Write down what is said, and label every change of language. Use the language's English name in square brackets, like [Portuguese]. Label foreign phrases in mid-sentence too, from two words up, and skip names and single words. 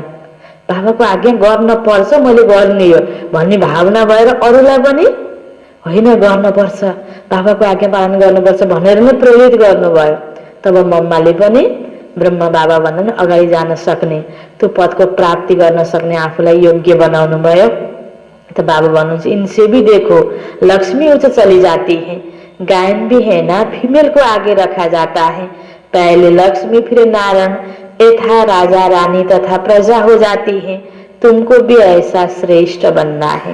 [Nepali] बाबाको आज्ञा गर्न पर्छ, मैले गर्ने हो भन्ने भावना भएर अरूलाई पनि होइन गर्नुपर्छ, बाबाको आज्ञा पालन गर्नुपर्छ भनेर नै प्रेरित गर्नुभयो। तब मम्माले पनि ब्रह्मा बाबा भन्दा अगाडि जान सक्ने, त्यो पदको प्राप्ति गर्न सक्ने आफूलाई योग्य बनाउनु भयो। [Hindi] तो [Nepali] बाबा भन्नुहुन्छ, [Hindi] इनसे भी देखो लक्ष्मी ऊंच चली जाती है, गायन भी है ना, फीमेल को आगे रखा जाता है। पहले लक्ष्मी फिर नारायण, यथा राजा रानी तथा प्रजा हो जाती है। तुमको भी ऐसा श्रेष्ठ बनना है।